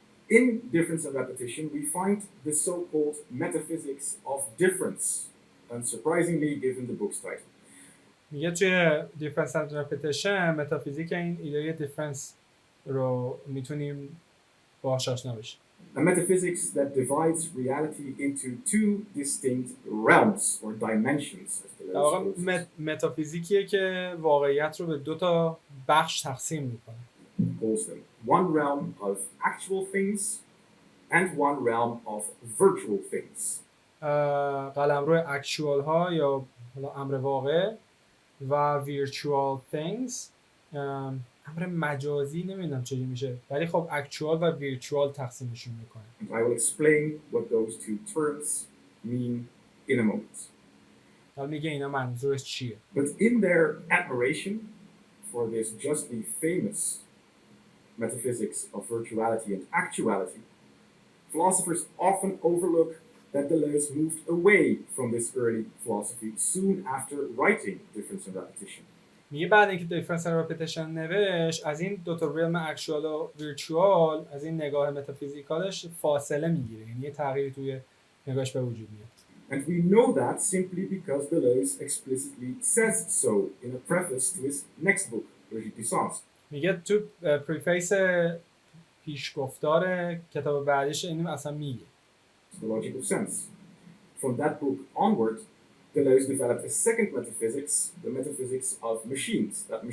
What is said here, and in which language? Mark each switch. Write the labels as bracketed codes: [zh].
[en] In difference and repetition, we find the so-called metaphysics of difference, unsurprisingly given the book's title. [fa] میگه توی دیفرنس اند رپتیشن متافیزیک این ایده دیفرنس رو میتونیم باهاش آشنا بشیم. [en] A metaphysics that divides reality into two distinct realms or dimensions. [fa] در واقع متافیزیکیه که واقعیت رو به دو تا بخش تقسیم میکنه. [en] Calls them one realm of actual things and one realm of virtual things. [fa] قلمرو اکچوال ها یا امر واقع و [en] virtual things [fa] امر مجازی نمیدونم چجوری میشه ولی خب اکچوال و virtual تقسیمشون میکنه. [en] And I will explain what those two terms mean in a moment. [fa] حالا میگه اینا منظورش چیه؟ [en] But in their admiration for this justly famous metaphysics of virtuality and actuality, philosophers often overlook that Deleuze moved away from this early philosophy soon after writing Difference and Repetition. [fa] میگه بعد اینکه دیفرنس اند رپتیشن نوشت از این دو تا ریلم اکچوال و ویرچوال از این نگاه متافیزیکالش فاصله میگیره، یعنی یه تغییری توی نگاهش به وجود میاد. [en] And we know that simply because Deleuze explicitly says so in a preface to his next book, L'Égyptissance. [fa] میگه تو پریفیس پیشگفتار کتاب بعدیش اینو اصلا میگه. [en] The logical sense. From that book onward, Deleuze developed a second metaphysics, the metaphysics of machines.